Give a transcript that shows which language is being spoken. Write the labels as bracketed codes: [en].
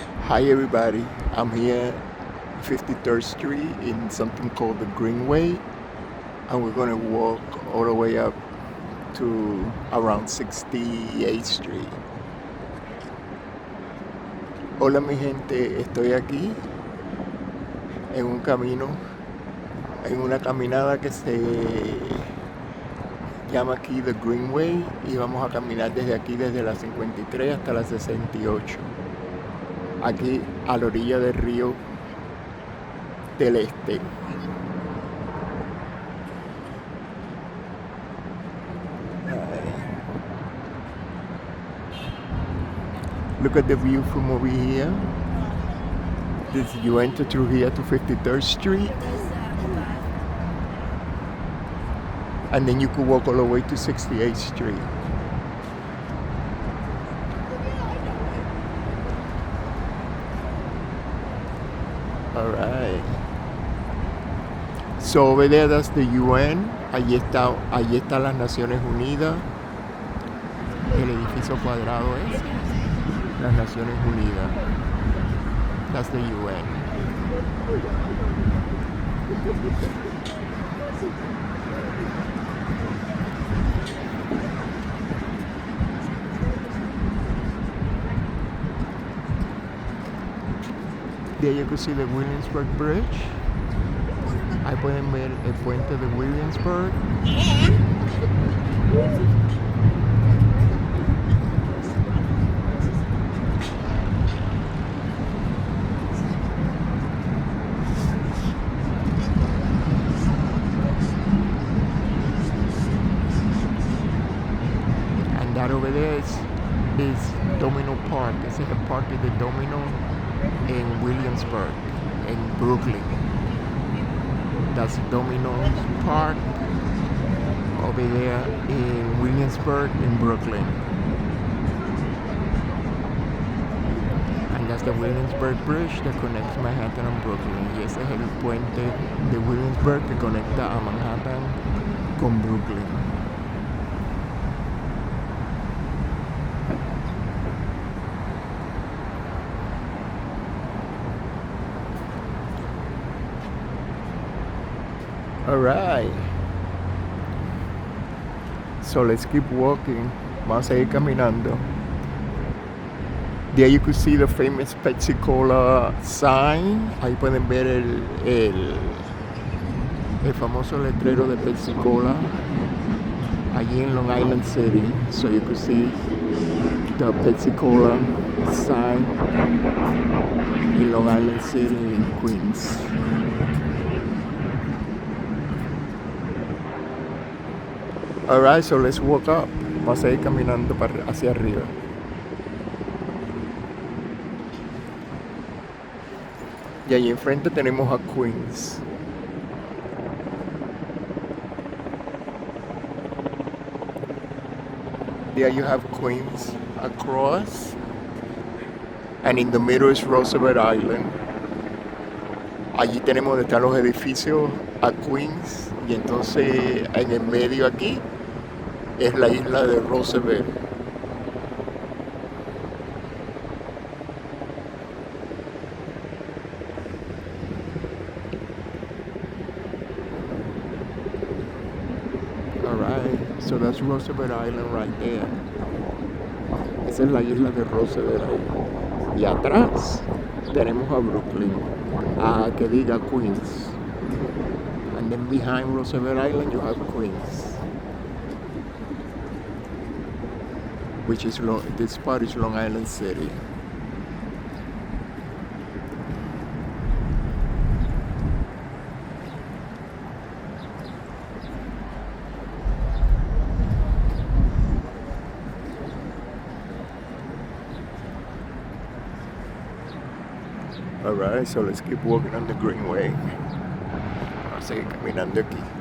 [en] Hi everybody, I'm here 53rd Street in something called the Greenway, and we're gonna walk all the way up to around 68th Street. [es] Hola mi gente, estoy aquí en un camino, en una caminada que se llama aquí The Greenway, y vamos a caminar desde aquí, desde la 53 hasta la 68. Aquí a la orilla del río del Este. [en] Look at the view from over here. You enter through here to 53rd Street, and then you could walk all the way to 68th Street. Alright. So over there, that's the UN. [es] Allí está las Naciones Unidas. El edificio cuadrado es las Naciones Unidas. [en] That's the UN. There you can see the Williamsburg Bridge. [es] Ahí pueden ver el puente de Williamsburg. [en] And that over there is Domino Park. [es] Ese es el parque de Domino en Williamsburg, en Brooklyn. [en] That's Domino's Park over there in Williamsburg, in Brooklyn. And that's the Williamsburg Bridge that connects Manhattan and Brooklyn. [es] Y ese es el puente de Williamsburg que conecta a Manhattan con Brooklyn. [en] Alright, so let's keep walking. [es] Vamos a seguir caminando. [en] There you could see the famous Pepsi Cola sign. [es] Ahí pueden ver el famoso letrero de Pepsi Cola allí en Long Island City. [en] So you could see the Pepsi Cola sign in Long Island City in Queens. Alright, so let's walk up. [es] Vamos a ir caminando hacia arriba. Y ahí enfrente tenemos a Queens. [en] There you have Queens across. And in the middle is Roosevelt Island. [es] Allí tenemos donde están los edificios a Queens. Y entonces en el medio aquí es la isla de Roosevelt. [en] Alright, so that's Roosevelt Island right there. [es] Esa es la isla de Roosevelt ahí. Y atrás tenemos a Brooklyn, que diga Queens. [en] And then behind Roosevelt Island you have Queens. Which is this part is Long Island City. Alright, so let's keep walking on the Greenway. [es] Vamos a seguir caminando aquí.